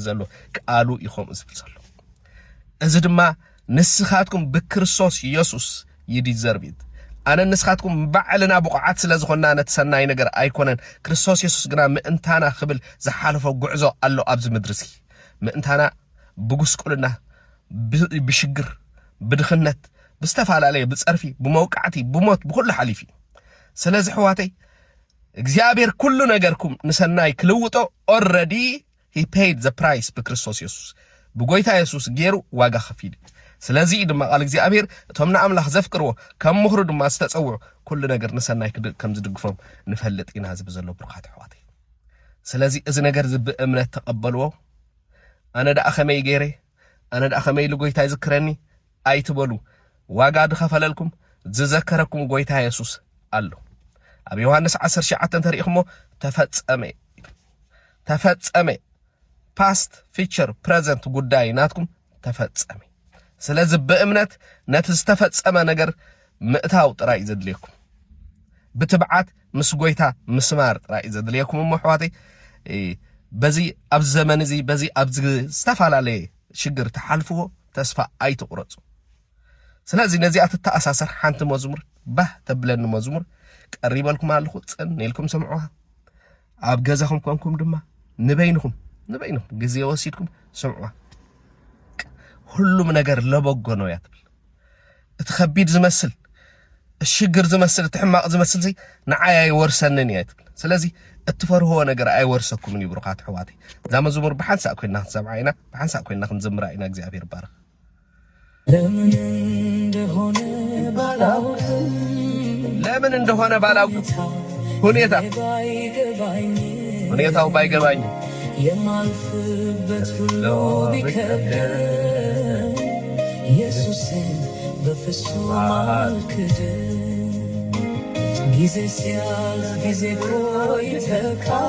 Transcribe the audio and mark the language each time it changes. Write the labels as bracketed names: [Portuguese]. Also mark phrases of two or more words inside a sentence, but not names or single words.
[Tigrinya] ዘሎ ቃሉ ይኹም ዝብል ዘሎ እዚ ድማ ንስኻትኩም ብክርስቶስ ኢየሱስ ይዲዘርቢት ኣነ ንስኻትኩም ባዕልና ብቑዓት ስለ ዝኾንና ነቲ ሰናይ ነገር ኣይኮነን ክርስቶስ ኢየሱስ ግና ምእንታና ክብል ዝሓለፈ ጉዕዞ ኣሎ ኣብዚ ምድሪ እዚ ምእንታና ብጉስቁልና ብሽግር ብድኽነት ብዝተፈላለየ ብጸርፊ ብመውቃዕቲ ብሞት ብኩሉ ሓሊፊ ስለዚ ሕዋተይ እግዚአብሔር ኩሉ ነገርኩም ንሰናይ ክልውጦ [English] already he paid the price [Tigrinya] በክርስቶስ ኢየሱስ ብጎይታ ኢየሱስ ገይሩ ዋጋ ከፊል ስለዚ ድማ ቃል እግዚአብሔር እቶም ንኣምላኽ ዘፍቅርዎ ከም ምኽሩ ድማ ዝተጸውዑ ኩሉ ነገር ንሰናይ ከም ዝድግፎም ንፈልጥ ኢና ዝብል ዘሎ ብሩኻት ሕዋተይ ስለዚ እዚ ነገር ብእምነት ተቀበልዎ ኣነ ዳኣ ኸመይ ገይረ ኣነ ዳኣ ኸመይ ልጎይታ ይዝክረኒ ኣይትበሉ ዋጋ ድኸፈለልኩም ዝዘከረኩም ጎይታ ኢየሱስ ኣሎ ኣብ ዮሐንስ 19 ተሪእኹሞ ተፈጸመ [English] past future present [Tigrinya] ጉዳይ ናትኩም ተፈጸመ ስለዚ በእምነት ነቲ ዝተፈጸመ ነገር ምእታው ጥራይ ዘድልየኩም ብትብዓት ምስ ጎይታ ምስማር ጥራይ ዘድልየኩም ሕዋተይ በዚ ኣብ ዘመን እዚ በዚ ኣብ ዝተፋላለየ ሽግር ተሓልፍዎ ተስፋ ኣይትቁረጹ ስለዚ ነዚኣ ትተኣሳሰር ሓንቲ መዝሙር ባህ ተብለኒ መዝሙር ቀሪበልኩም ኣለኹ ጽንኢልኩም ሰምዑها ኣብ ገዛኹም ኮንኩም ድማ ንበይንኩም ግዜ ወሲድኩም ሰምዑها [Amharic] ሁሉም ነገር ለበጎ ነው [Tigrinya] ያትብል እትኸቢድ ዝመስል الشجر ዝመስል ትሕማቕ ዝመስል ሲ ንዓይ ወርሰንን ያትብል ስለዚ እትፈርሆ ነገር ኣይወርሰኩም ኒ ብሩኻት ሕዋተይ ዛ መዝሙር ብሓንሳእ ኮይና ሰምዓ ኢና ብሓንሳእ ኮይና ክንዘምራ ኢና እግዚአብሔር ባረክ [Amharic] ለምን እንደሆነ ባላውቅ ሁኔታው ባይገባኝ የማልፍበት ሁሉ ቢከብደኝ ኢየሱስን በፍጹም አልክድም ጊዜ ሲያልፍ ጊዜ ቆይተካ